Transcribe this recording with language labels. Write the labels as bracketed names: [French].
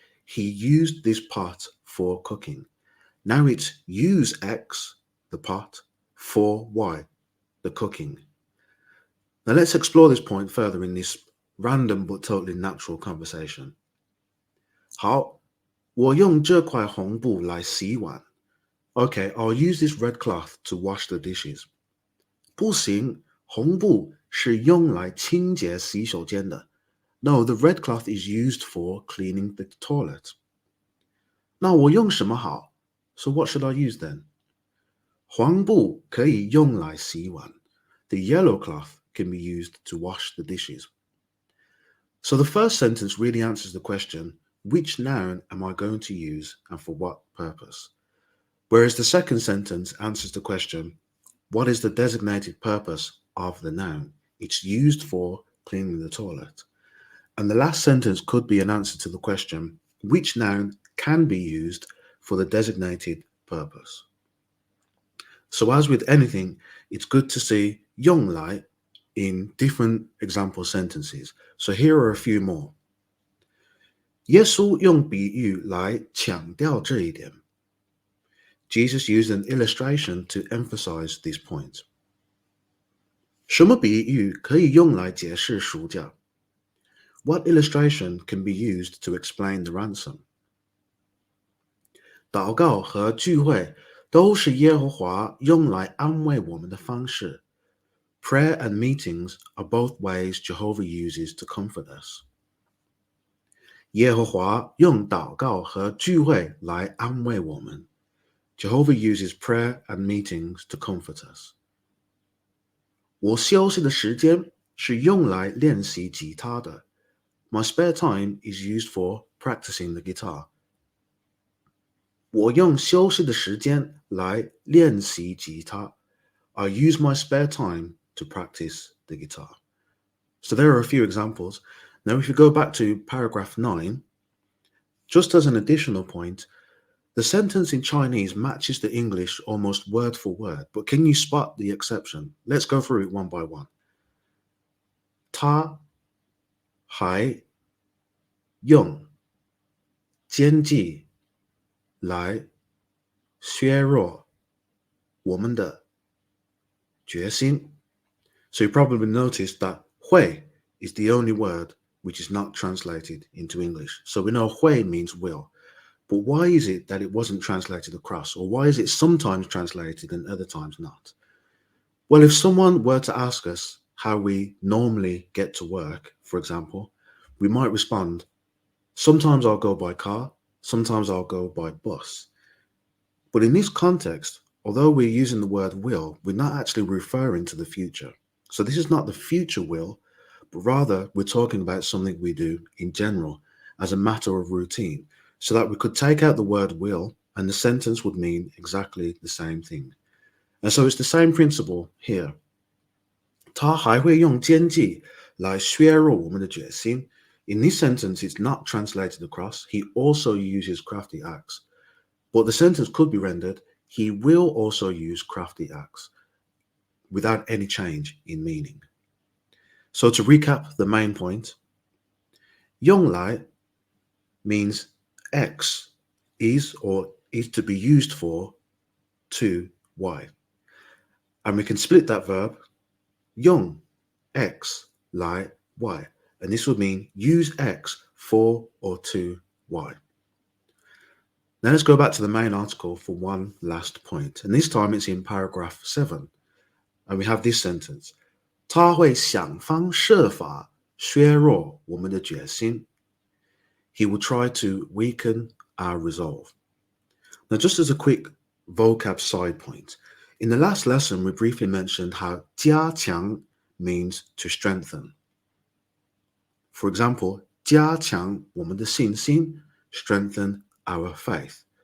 [English] He used this pot for cooking. Now it's use X, the pot, for Y, the cooking. Now let's explore this point further in this random but totally natural conversation. [Chinese] 好，我用这块红布来洗碗. [English] Okay, I'll use this red cloth to wash the dishes. [Chinese] 不行，红布是用来清洁洗手间的. [English] No, the red cloth is used for cleaning the toilet. [Chinese] 那我用什么好? [English] So what should I use then? [Chinese] 黄布可以用来洗碗. [English] The yellow cloth can be used to wash the dishes. So the first sentence really answers the question, which noun am I going to use and for what purpose? Whereas the second sentence answers the question, what is the designated purpose of the noun? It's used for cleaning the toilet. And the last sentence could be an answer to the question, which noun can be used for the designated purpose? So as with anything, it's good to see 用来 in different example sentences. So here are a few more. [Chinese] 耶稣用比喻来强调这一点. [English] Jesus used an illustration to emphasize this point. [Chinese] 什么比喻可以用来解释赎价? [English] What illustration can be used to explain the ransom? [Chinese] 祷告和聚会都是耶和华用来安慰我们的方式. [English] Prayer and meetings are both ways Jehovah uses to comfort us. [Chinese] 耶和华用祷告和聚会来安慰我们. [English] Jehovah uses prayer and meetings to comfort us. [Chinese] 我休息的时间是用来练习吉他的. [English] My spare time is used for practicing the guitar. [Chinese] 我用休息的时间来练习吉他. [English] I use my spare time to practice the guitar. So there are a few examples. Now if you go back to paragraph 9, just as an additional point, the sentence in Chinese matches the English almost word for word, but can you spot the exception? Let's go through it one by one. [Chinese] 他还用奸计来削弱我们的决心. [English] So you probably noticed that 会 is the only word which is not translated into English. So we know 会 means will. But why is it that it wasn't translated across? Or why is it sometimes translated and other times not? Well, if someone were to ask us how we normally get to work, for example, we might respond, sometimes I'll go by car, sometimes I'll go by bus. But in this context, although we're using the word will, we're not actually referring to the future. So this is not the future will, but rather we're talking about something we do in general as a matter of routine, so that we could take out the word will and the sentence would mean exactly the same thing. And so it's the same principle here. [Chinese] 他还会用奸计来削弱我们的决心. [English] In this sentence, it's not translated across. He also uses crafty acts. But the sentence could be rendered, he will also use crafty acts, without any change in meaning. So to recap the main point, 用来 means X is or is to be used for to Y. And we can split that verb, 用 X 来 Y. And this would mean use X for or to Y. Now let's go back to the main article for one last point. And this time it's in paragraph 7. And we have this sentence. [Chinese] 他会想方设法削弱我们的决心. [English] He will try to weaken our resolve. Now, just as a quick vocab side point, in the last lesson, we briefly mentioned how 加强 means to strengthen. For example, [Chinese] 加强我们的信心, [English] strengthen our faith.